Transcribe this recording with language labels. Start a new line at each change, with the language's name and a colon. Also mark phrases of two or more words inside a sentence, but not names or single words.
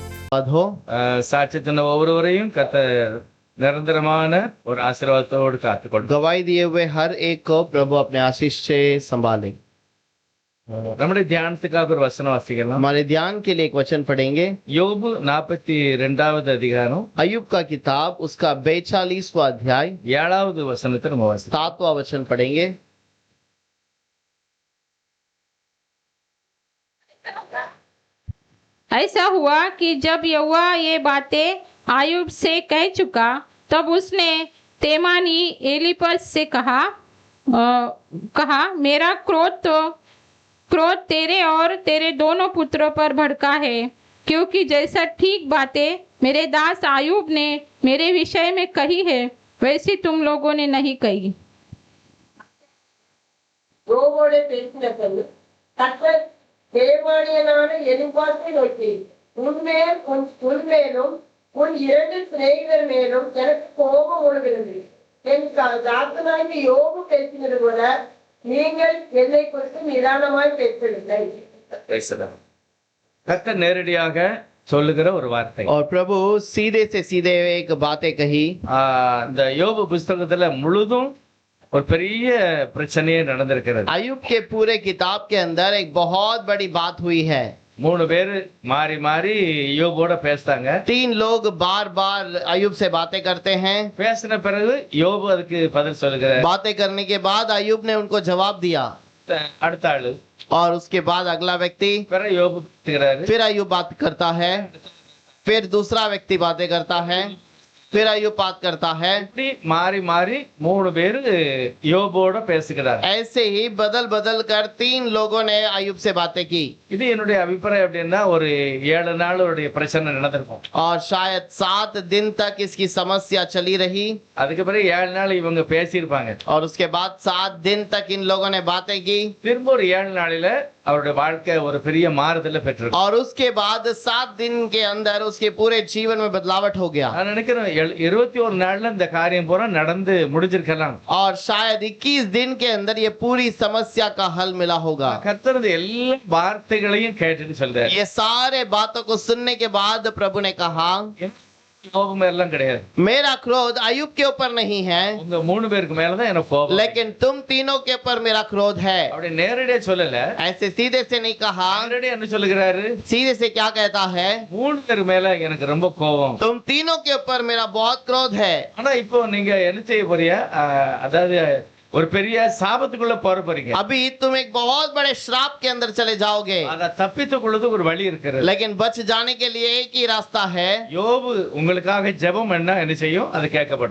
Tamil: हो। சாட்சி சொன்ன ஒவ்வொருவரையும் கர்த்தர் நிரந்தரமான ஒரு ஆசீர்வாதத்தோடு காத்துக்கொள்ளும்.
Hindi: गवाही दिए हुए हर एक को प्रभु अपने आशीष से संभाले।
Tamil: நம்முடைய தியானத்துக்காக ஒரு வசனம் வாசிக்கலாம்.
Hindi: हमारे ध्यान के लिए एक वचन पढ़ेंगे।
Tamil: யோபு 42வது அதிகாரம்
Hindi: अय्यूब का किताब उसका 42वां अध्याय
Tamil: 7வது वचनத்தை நம்ம வாசிக்கலாம்.
Hindi: 7वां वचन पढ़ेंगे। ऐसा हुआ कि जब यहोवा ये बातें आयुब से कह चुका, तब उसने तेमानी एलीपज से कहा मेरा क्रोध तेरे और तेरे दोनों पुत्रों पर भड़का है, क्योंकि जैसा ठीक बातें मेरे दास आयुब ने मेरे विषय में कही है, वैसी तुम लोगों ने नहीं कही।
Tamil: தேவானியனான எலிபாசை நோக்கி உன்மேலும் உன் 2 சிநேகிதர் மேலும் எனக்கு கோபம் உழுகிறது. என் தாசனாகி யோபு பேசினது போல நீங்கள் என்னை குறித்து நிதானமாய் பேசவில்லை. கர்த்தர் நேரடியாக சொல்லுகிற ஒரு வார்த்தை.
Hindi: और प्रभु सीधे से सीधे एक बातें कही।
Tamil: இந்த யோபு புத்தகத்துல முழுதும் ஒரு பெரிய பிரச்சனையே நடந்திருக்கிறது.
Hindi: अय्यूब के पूरे किताब के अंदर एक बहुत बड़ी बात हुई है।
Tamil: 3 பேர் மாறி மாறி யோபோட பேசுறாங்க.
Hindi: 3 लोग बार बार अय्यूब से बातें करते हैं।
Tamil: பேசின பிறகு யோபு அதுக்கு பதில் சொல்லுகிறார்.
Hindi: बातें करने के बाद अय्यूब ने उनको जवाब दिया।
Tamil: அடுத்த ஆளு
Hindi: और उसके बाद अगला व्यक्ति,
Tamil: பிறகு யோபு பேசுகிறாரு.
Hindi: फिर अय्यूब बात करता है, फिर दूसरा व्यक्ति बातें करता है, फिर अय्यूब बात करता है।
Tamil: இப்படி மாறி மாறி 3 பேர் யோபோட பேசுகிறார்.
Hindi: ऐसे ही बदल बदल कर 3 लोगों ने अय्यूब से बातें की।
Tamil: இது என்னுடைய அபிப்பிராயம் அப்படின்னா ஒரு 7 நாளுடைய பிரச்சனை நடந்திருக்கும்.
Hindi: और शायद 7 दिन तक इसकी समस्या चली रही।
Tamil: அதுக்கு பிறகு 7 நாள் இவங்க பேசியிருப்பாங்க.
Hindi: और उसके बाद 7 दिन तक इन लोगों ने बातें की।
Tamil: திரும்ப ஒரு 7 நாளில அவருடைய வாழ்க்கை ஒரு பெரிய மாறுதலை பெற்றிருக்கு.
Hindi: और उसके बाद 7 दिन के अंदर उसके पूरे जीवन में बदलावट हो गया।
Tamil: நான் நினைக்கிறேன் 21 நாள்ல இந்த காரியம் பூரா நடந்து முடிஞ்சிருக்கலாம்.
Hindi: और शायद 21 दिन के अंदर ये पूरी समस्या का हल मिला होगा।
Tamil: கர்த்தர் எல்லா வார்த்தைகளையும் கேட்டுட்டு சொல்றார்.
Hindi: ये सारे बातों को सुनने के बाद प्रभु ने कहा
Tamil: கோபம் எல்லாம் கிடையாது.
Hindi: मेरा क्रोध अय्यूब के ऊपर नहीं है,
Tamil: உங்க 3 பேருக்கு மேல தான் எனக்கு கோபம்.
Hindi: लेकिन तुम तीनों के ऊपर मेरा क्रोध है।
Tamil: அப்படி நேரடியா சொல்லல.
Hindi: ऐसे सीधे से नहीं कहा।
Tamil: நேரடியா என்ன சொல்லுகிறாரு?
Hindi: सीधे से क्या कहता है?
Tamil: 3 பேருக்கு மேல எனக்கு ரொம்ப கோபம்.
Hindi: तुम तीनों के ऊपर मेरा बहुत क्रोध है।
Tamil: ஆனா இப்போ நீங்க என்ன செய்ய போறீங்க? அதாவது ஒரு பெரிய சாபத்துக்குள்ள போறீங்க.
Hindi: अभी तुम एक बहुत बड़े श्राप के अंदर चले जाओगे।
Tamil: அத தப்பித்துக்கொள்வது ஒரு வழி இருக்கிறது.
Hindi: लेकिन बच जाने के लिए एक ही रास्ता है।
Tamil: யோபு உங்களுக்காக ஜெபம் என்ன செய்யும்? அது கேட்கப்படும்.